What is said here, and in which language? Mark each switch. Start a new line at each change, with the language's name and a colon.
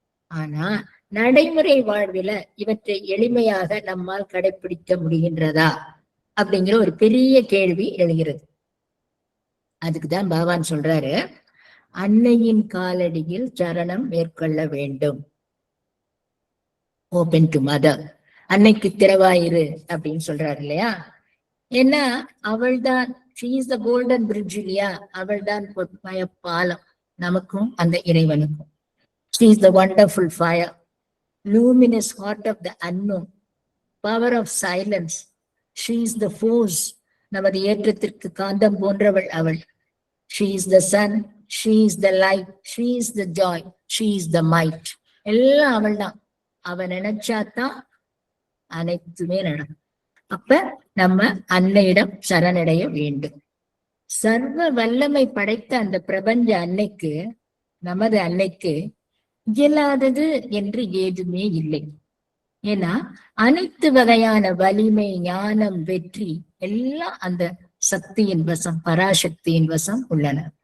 Tamil: ஆனா நடைமுறை வாழ்வில இவற்றை எளிமையாக நம்மால் கடைபிடிக்க முடிகின்றதா அப்படிங்கிற ஒரு பெரிய கேள்வி எழுகிறது. அதுக்குதான் பகவான் சொல்றாரு, அன்னையின் காலடியில் சரணம் மேற்கொள்ள வேண்டும்.
English: open to mother,
Tamil: அன்னைக்கு திறவாயிரு அப்படின்னு சொல்றாரு இல்லையா? ஏன்னா அவள்தான்,
English: she is the golden bridge
Tamil: இல்லையா? அவள்தான் பொற்பாய பாலம் நமக்கும் அந்த இறைவனுக்கும்.
English: She is the wonderful fire, luminous heart of the unknown, power of silence. She is the force,
Tamil: நமது ஏற்றத்திற்கு காந்தம் போன்றவள் அவள்.
English: She is the sun, she is the light, she is the joy, she is the might.
Tamil: எல்லாம் அவள் தான். அவ நினைச்சாதான் அனைத்துமே நடக்கும். அப்ப நம்ம அன்னையிடம் சரணடைய வேண்டும். சர்வ வல்லமை படைத்த அந்த பிரபஞ்ச அன்னைக்கு, நமது அன்னைக்கு இயலாதது என்று ஏதுமே இல்லை. ஏன்னா அனைத்து வகையான வலிமை, ஞானம், வெற்றி எல்லாம் அந்த சக்தியின் வசம், பராசக்தியின் வசம் உள்ளன.